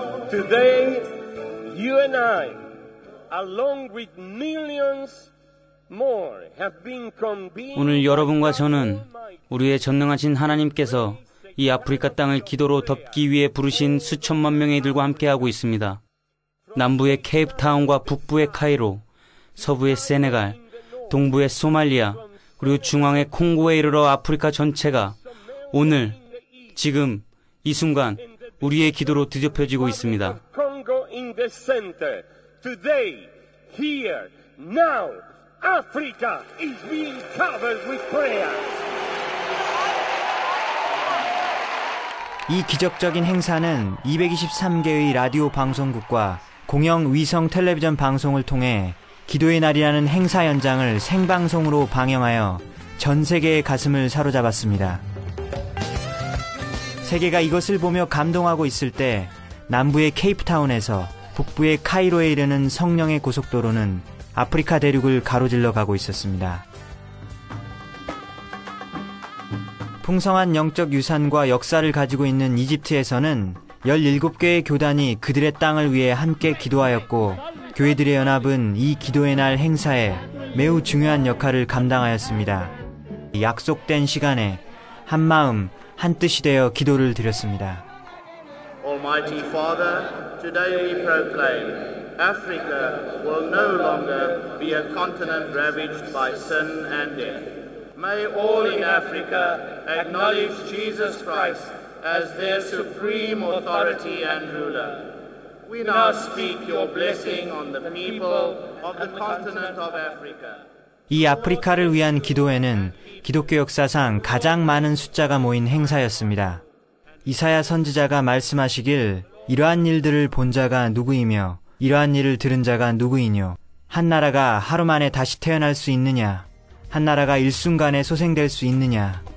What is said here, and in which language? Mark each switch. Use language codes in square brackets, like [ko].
[en] Today, you and I, along with millions more, have been convened. [ko] 오늘 여러분과 저는 우리의 전능하신 하나님께서 이 아프리카 땅을 기도로 덮기 위해 부르신 수천만 명의 이들과 함께하고 있습니다. 남부의 케이프타운과 북부의 카이로, 서부의 세네갈, 동부의 소말리아, 그리고 중앙의 콩고에 이르러 아프리카 전체가 오늘, 지금, 이 순간 우리의 기도로 뒤덮여지고 있습니다. [en] Congo in the center. Today, here, now, Africa is being covered with prayers. [ko] 이 기적적인 행사는 223개의 라디오 방송국과 공영 위성 텔레비전 방송을 통해 기도의 날이라는 행사 현장을 생방송으로 방영하여 전 세계의 가슴을 사로잡았습니다. 세계가 이것을 보며 감동하고 있을 때 남부의 케이프타운에서 북부의 카이로에 이르는 성령의 고속도로는 아프리카 대륙을 가로질러 가고 있었습니다. 풍성한 영적 유산과 역사를 가지고 있는 이집트에서는 17개의 교단이 그들의 땅을 위해 함께 기도하였고, 교회들의 연합은 이 기도의 날 행사에 매우 중요한 역할을 감당하였습니다. 약속된 시간에 한 마음, 한 뜻이 되어 기도를 드렸습니다. [en] Almighty Father, today we proclaim Africa will no longer be a continent ravaged by sin and death. May all in Africa acknowledge Jesus Christ as their supreme authority and ruler. We now speak your blessing on the people of the continent of Africa. [ko] 이 아프리카를 위한 기도회는 기독교 역사상 가장 많은 숫자가 모인 행사였습니다. 이사야 선지자가 말씀하시길, 이러한 일들을 본 자가 누구이며 이러한 일을 들은 자가 누구이뇨. 한 나라가 하루 만에 다시 태어날 수 있느냐. 한 나라가 일순간에 소생될 수 있느냐.